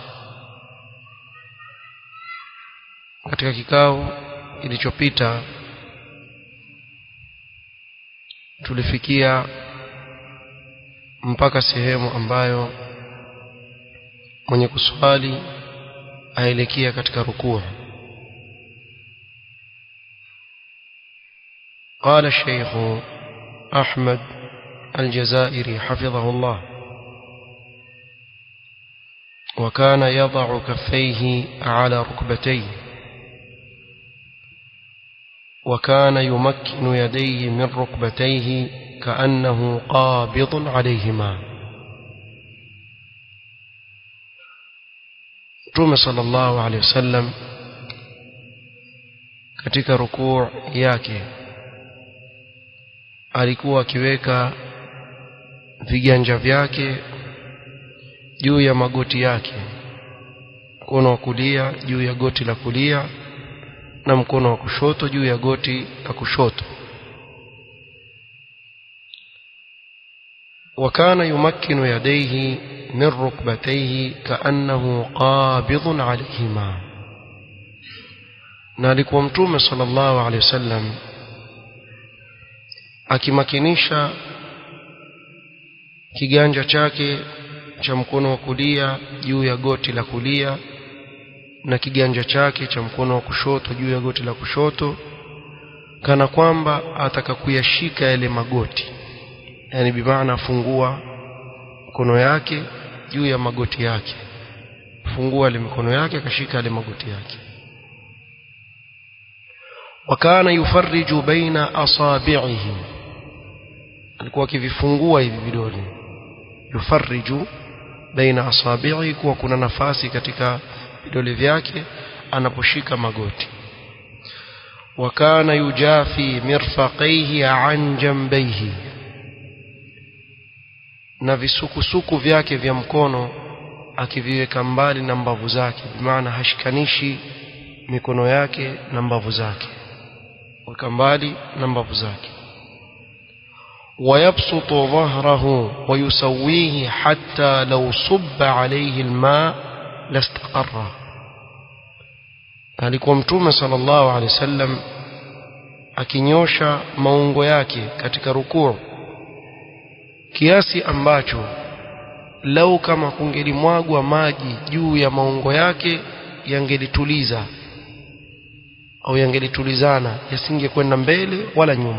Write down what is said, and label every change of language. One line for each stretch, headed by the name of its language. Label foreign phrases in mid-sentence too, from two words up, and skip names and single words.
Swahili: Katika kikao kilichopita tulifikia mpaka sehemu ambayo mwenye kuswali aelekea katika rukuu.
Arabic: قال الشيخ أحمد الجزائري حفظه الله: وكان يضع كفيه على ركبتيه، وكان يمكن يديه من ركبتيه كأنه قابض عليهما.
Swahili: Mtume
Arabic: صلى الله عليه وسلم
Swahili: katika rukuu yake alikuwa akiweka viganja vyake juu ya magoti yake, mkono wa kulia juu ya goti la kulia na mkono wa kushoto juu ya goti la kushoto.
Arabic: وكان يمكن يديه من ركبتيه كأنه قابض عليهما.
Swahili: na alikuwa Mtume
Arabic: صلى الله عليه وسلم
Swahili: akimakinisha kiganja chake cha mkono wa kulia juu ya goti la kulia na kiganja chake cha mkono wa kushoto juu ya goti la kushoto, kana kwamba ataka kuyashika yale magoti, yani bimaana fungua mkono yake juu ya magoti yake, fungua ile mikono yake akashika yale magoti yake.
Arabic: وكان يفرج بين أصابعه،
Swahili: alikuwa akivifungua hivi vidole,
Arabic: يفرج بين أصابعه,
Swahili: kwa kuna nafasi katika vidole vyake anaposhika magoti.
Arabic: وكان يجافي مرفقيه عن جنبيه,
Swahili: na visukusuku vyake vya mkono akiviweka mbali na mbavu zake, maana hashikanishi mikono yake na mbavu zake, weka mbali na mbavu zake.
Arabic: ويبسط ظهره ويسويه حتى لو صب عليه الماء لاستقر.
Swahili: alikuwa Mtume
Arabic: صلى الله عليه وسلم
Swahili: akinyosha maungo yake katika rukuu kiasi ambacho lau kama kungelimwagwa maji juu ya maungo yake yangelituliza au yangelitulizana, yasingekwenda mbele wala nyuma.